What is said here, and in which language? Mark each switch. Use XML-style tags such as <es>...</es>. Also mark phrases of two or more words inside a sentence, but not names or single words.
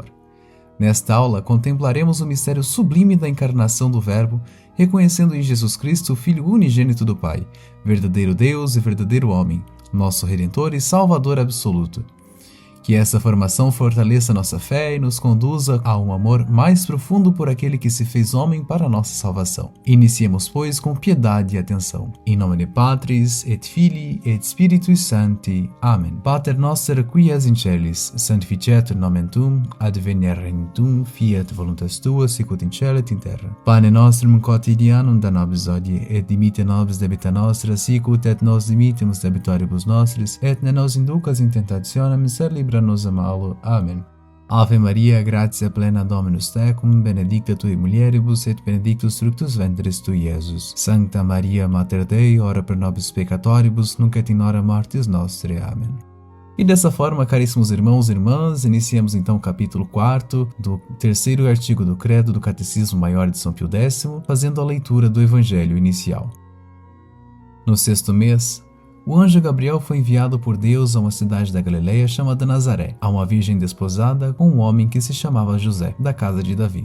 <pt>Nesta aula, contemplaremos o mistério sublime da encarnação do Verbo, reconhecendo em Jesus Cristo o Filho unigênito do Pai, verdadeiro Deus e verdadeiro homem, nosso Redentor e Salvador absoluto. Que essa formação fortaleça nossa fé e nos conduza a um amor mais profundo por aquele que se fez homem para a nossa salvação. Iniciemos, pois, com piedade e atenção.</pt> <la>In nomine Patris, et Filii, et Spiritui Sancti. Amen. Pater noster, qui es in celis, sanctificetur nomen tuum, adveniat regnum tuum, fiat voluntas tua, sicut in cielo et in terra. Pane nostrum quotidianum da nobis hodie, et dimitte nobis debita nostra, sicut et nos dimittimus debitoribus nostris, et ne nos inducas in tentationem, sed libera nos a malo. Amen. Ave Maria, gratia plena Dominus tecum, benedicta tui mulieribus, et benedictus fructus ventris tui, Iesus. Sancta Maria, Mater Dei, ora pro nobis peccatoribus, nunc et in hora mortis nostre. Amen.</la> <pt>E dessa forma, caríssimos irmãos e irmãs, iniciamos então o capítulo 4 do terceiro artigo do Credo do Catecismo Maior de São Pio X, fazendo a leitura do Evangelho inicial. No sexto mês, o anjo Gabriel foi enviado por Deus a uma cidade da Galileia chamada Nazaré, a uma virgem desposada com um homem que se chamava José, da casa de Davi.</pt>